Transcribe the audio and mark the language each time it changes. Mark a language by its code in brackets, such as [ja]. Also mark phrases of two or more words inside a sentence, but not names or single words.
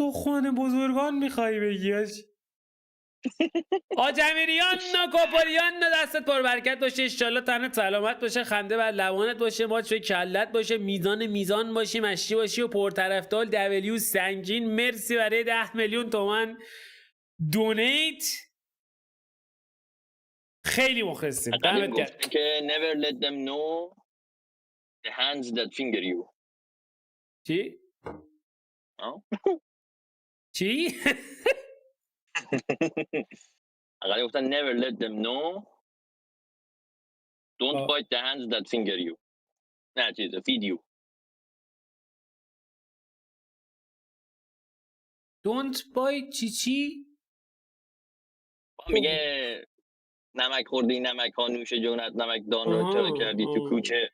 [fa] سخن بزرگان میخوای بگی آجمیریان کپالیان دستت پر برکت باشه انشالله تنت سلامت باشه خنده بر لبانت باشه ماچ به کلت باشه میزان باشی مشتی باشی و پرطرفدار دبلیو سنگین. مرسی برای 10 میلیون تومان دونیت خیلی مخلصیم. دمت گرم. [en] که never let them know the hands that finger you. [fa] چی؟ چی؟ اقلا گفتن [en] never let them know don't bite the hands that finger you. [fa] نه چیز [en] feed you. don't bite چی؟ [fa] میگه نمک خوردی، نمک ها نوش جونت، نمک دان رو چرا کردی تو کوچه.